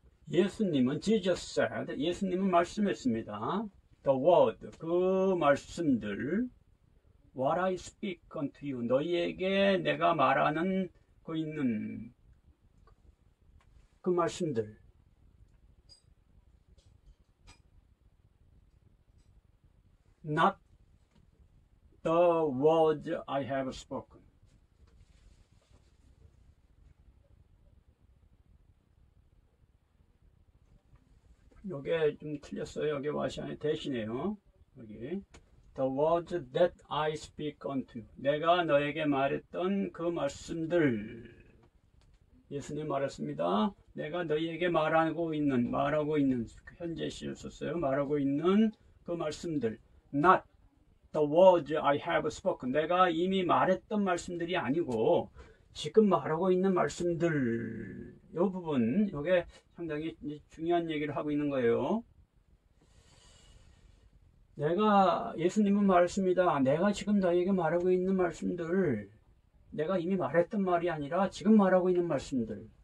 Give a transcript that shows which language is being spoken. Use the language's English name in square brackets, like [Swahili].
[Korean] 예수님은 [English] Jesus said, [Korean] 예수님은 말씀했습니다. [English] The word, [Korean] 그 말씀들, [English] what I speak unto you, [Korean] 너희에게 내가 말하는 그 있는 그 말씀들. [English] Not the words I have spoken. [Korean] 요게 좀 틀렸어요. 여기 와시안에 대신에요. 여기 [English] The words that I speak unto you. [Korean] 내가 너에게 말했던 그 말씀들. 예수님 말했습니다. 내가 너희에게 말하고 있는 현재 시를 썼어요. 말하고 있는 그 말씀들. [English] Not the words I have spoken. [Korean] 내가 이미 말했던 말씀들이 아니고 지금 말하고 있는 말씀들. 이 부분, 이게 상당히 중요한 얘기를 하고 있는 거예요. 예수님은 말했습니다. 내가 지금 너희에게 말하고 있는 말씀들, 내가 이미 말했던 말이 아니라 지금 말하고 있는 말씀들.